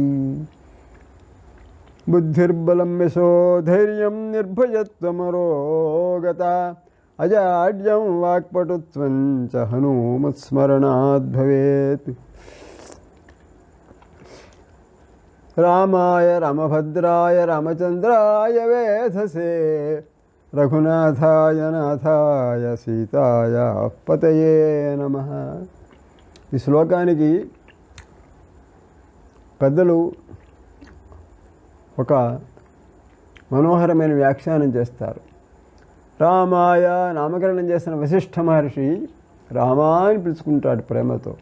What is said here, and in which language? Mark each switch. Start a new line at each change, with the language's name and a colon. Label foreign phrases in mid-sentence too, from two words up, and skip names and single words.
Sanskrit: बुद्धिर्बलं यशोधैर्यं निर्भयत्वमरोगता अजाड्यं वाक्पटुत्वं च हनूमत्स्मरणात् भवेत्। रामाय रामभद्राय रामचन्द्राय वेधसे रघुनाथाय नाथाय सीताय पतये नमः।
Telugu: ఈ శ్లోకానికి పెద్దలు ఒక మనోహరమైన వ్యాఖ్యానం చేస్తారు. రామాయ నామకరణం చేసిన వశిష్ఠ మహర్షి రామా అని పిలుచుకుంటాడు ప్రేమతో.